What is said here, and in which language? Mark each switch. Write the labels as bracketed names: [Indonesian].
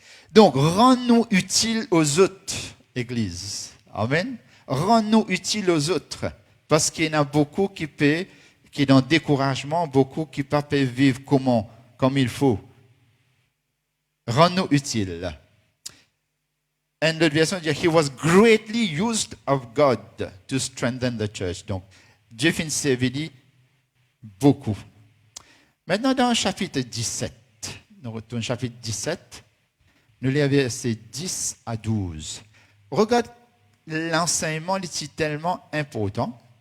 [French] Donc, rends-nous utiles aux autres, Église. Amen. Rends-nous utiles aux autres. Parce qu'il y en a beaucoup qui sont dans le découragement, beaucoup qui ne peuvent pas vivre comme il faut. Rends-nous utiles. [English] And [French] l'autre version dit, [English] he was greatly used of God to strengthen the church. [French] Donc, Dieu fait servir beaucoup. Maintenant, dans le chapitre 17, nous retournons au chapitre 17, nous lisons versets 10 à 12. Regarde, l'enseignement est tellement important.